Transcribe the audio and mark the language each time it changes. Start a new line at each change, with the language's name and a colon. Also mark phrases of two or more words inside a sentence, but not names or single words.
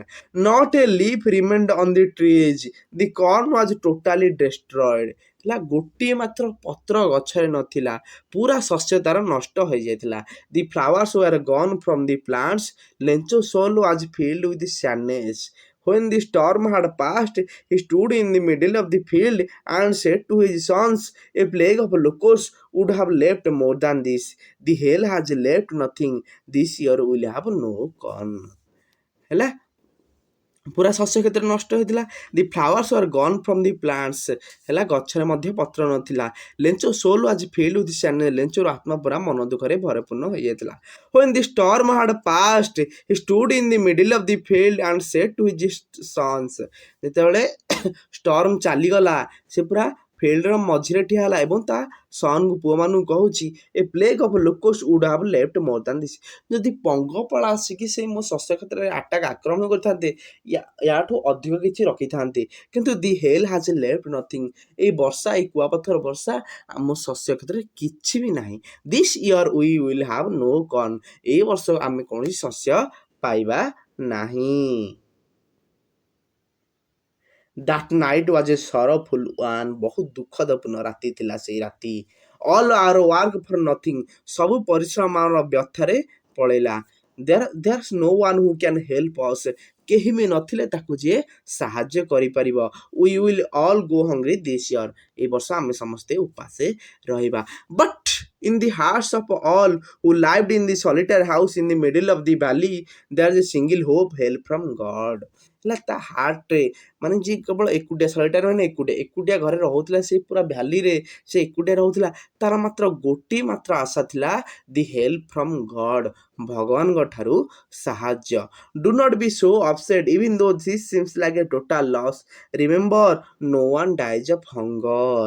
English: Not a leaf remained on the trees, the corn was totally destroyed.
Odia: ହେଲା ଗୋଟିଏ ମାତ୍ର ପତ୍ର ଗଛରେ ନଥିଲା, ପୁରା ଶସ୍ୟ ତାର ନଷ୍ଟ ହୋଇଯାଇଥିଲା।
English: The flowers were gone from the plants, Lencho soul was filled with sadness. When the storm had passed, he stood in the middle of the field and said to his sons, a plague of locusts would have left more than this. The hail has left nothing. This year will have no corn.
Odia: ହେଲା ପୁରା ଶସ୍ୟ କ୍ଷେତ୍ର ନଷ୍ଟ ହୋଇଥିଲା।
English: The flowers are gone from the plants,
Odia: ହେଲା ଗଛରେ ମଧ୍ୟ ପତ୍ର ନଥିଲା।
English: Lencho soul is filled with sadness,
Odia: ଲେଞ୍ଚୋର ଆତ୍ମା ପୁରା ମନ ଦୁଃଖରେ ଭରପୂର୍ଣ୍ଣ ହୋଇଯାଇଥିଲା।
English: When the storm had passed, he stood in the middle of the field and said to his sons,
Odia: ଯେତେବେଳେ ଷ୍ଟର୍ମ ଚାଲିଗଲା ସେ ପୁରା ଫିଲ୍ଡର ମଝିରେ ଠିଆ ହେଲା ଏବଂ ତା ସନ୍କୁ ପୁଅମାନଙ୍କୁ କହୁଛି,
English: a plague of locust would have left more than this,
Odia: ଯଦି ପଙ୍ଗପାଳ ଆସିକି ସେଇ ମୋ ଶସ୍ୟ କ୍ଷେତ୍ରରେ ଆକ୍ରମଣ କରିଥାନ୍ତେ ୟାଠୁ ଅଧିକ କିଛି ରଖିଥାନ୍ତେ, କିନ୍ତୁ
English: the hail has left nothing,
Odia: ଏଇ ବର୍ଷା, ଏଇ କୁଆପଥର ବର୍ଷା ଆମ ଶସ୍ୟ କ୍ଷେତ୍ରରେ କିଛି ବି ନାହିଁ।
English: This year we will have no corn,
Odia: ଏଇ ବର୍ଷ ଆମେ କୌଣସି ଶସ୍ୟ ପାଇବା ନାହିଁ।
English: That night was a sorrowful one,
Odia: ବହୁତ ଦୁଃଖଦପୂର୍ଣ୍ଣ ରାତି ଥିଲା ସେଇ ରାତି।
English: All our work for nothing,
Odia: ସବୁ ପରିଶ୍ରମ ଆମର ବ୍ୟର୍ଥରେ ପଳେଇଲା।
English: There's no one who can help us,
Odia: କେହି ବି ନଥିଲେ ତାକୁ ଯିଏ ସାହାଯ୍ୟ କରିପାରିବ।
English: We will all go hungry this year,
Odia: ଏଇ ବର୍ଷ ଆମେ ସମସ୍ତେ ଉପାସେ ରହିବା।
English: But in the hearts of all who lived in the solitary house in the middle of the valley, there is a single hope, help from God।
Odia: ହେଲା ତା ହାର୍ଟରେ, ମାନେ ଯିଏ କେବଳ ଏକୁଟିଆ, ସଲିଟାରୀ ମାନେ ଏକୁଟିଆ ଘରେ ରହୁଥିଲା, ସେ ପୁରା ଭ୍ୟାଲିରେ ସେ ଏକୁଟିଆ ରହୁଥିଲା, ତାର ମାତ୍ର ଗୋଟିଏ ମାତ୍ର ଆଶା ଥିଲା,
English: the help from God,
Odia: ଭଗବାନଙ୍କ ଠାରୁ ସାହାଯ୍ୟ।
English: Do not be so upset even though this seems like a total loss, remember no one dies of hunger.